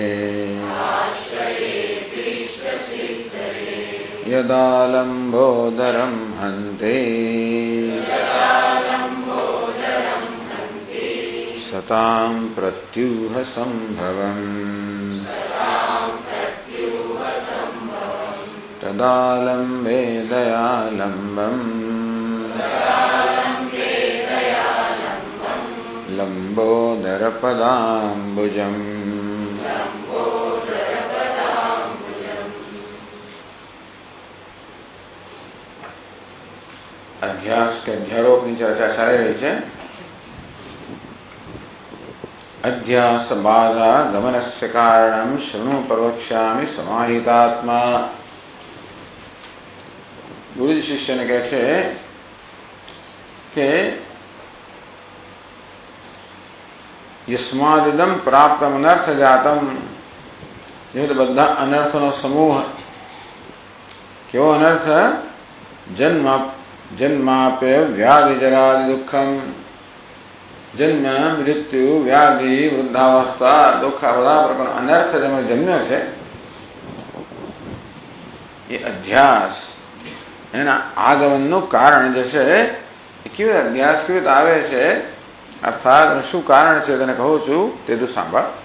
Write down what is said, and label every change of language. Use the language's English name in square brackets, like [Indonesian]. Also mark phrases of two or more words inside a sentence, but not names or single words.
[Sanskrit] यदा लम्बोदरं हन्ते सतां प्रत्यूहसम्भवम् तदा लम्बे दयालम्बम् लम्बोदरपदाम्बुजम्। [Gujarati] અધ્યાસ કે अध्यारोपની ચર્ચા ચાલી રહી છે। [Sanskrit] अध्यास बाधा गमनस्य कारणं शृणु प्रवक्ष्यामि समाहितात्मा। [Gujarati] गुरुजी शिष्यને કહે છે કે [Sanskrit] यस्मादिदं प्राप्तम अनर्थ जातम, [Gujarati] जो બધા અનર્થનો સમૂહ। કેવો અનર્થ? [Sanskrit] जन्माप्य व्याधि जरादि दुःखम। [Gujarati] જન્મ, મૃત્યુ, વ્યાધિ, વૃદ્ધાવસ્થા, દુઃખ, આ બધા પ્રકારનો અનર્થ જેમાં જન્મ્યો છે એ અધ્યાસ એના આગમનનું કારણ જે છે એ કેવી અધ્યાસ કેવી રીતે આવે છે, અર્થાત શું કારણ છે તેને કહું છું તે તું સાંભળ।